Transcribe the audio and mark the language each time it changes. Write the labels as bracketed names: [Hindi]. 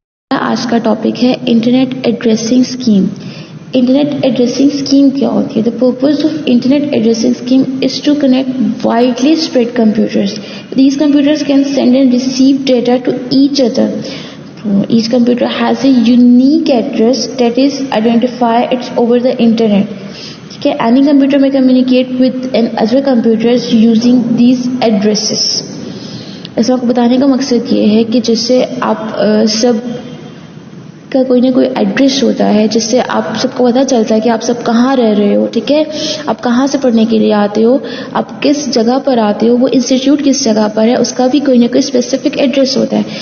[Urdu] آج کا ٹاپک ہے internet addressing scheme. Internet addressing scheme کیا ہوتی ہے؟ [English] The purpose of internet addressing scheme is to connect widely spread computers. These computers can send and receive data to each other. Each computer has a unique address that is identified over the internet. Okay, any computer may communicate with other computers using these addresses. [Urdu] اس وقت بتانے کا مقصد یہ ہے کہ جس سے آپ سب کا کوئی نہ کوئی ایڈریس ہوتا ہے جس سے آپ سب کو پتہ چلتا ہے کہ آپ سب کہاں رہ رہے ہو. ٹھیک ہے, آپ کہاں سے پڑھنے کے لیے آتے ہو, آپ کس جگہ پر آتے ہو, وہ انسٹیٹیوٹ کس جگہ پر ہے, اس کا بھی کوئی نہ کوئی اسپیسیفک ایڈریس ہوتا ہے.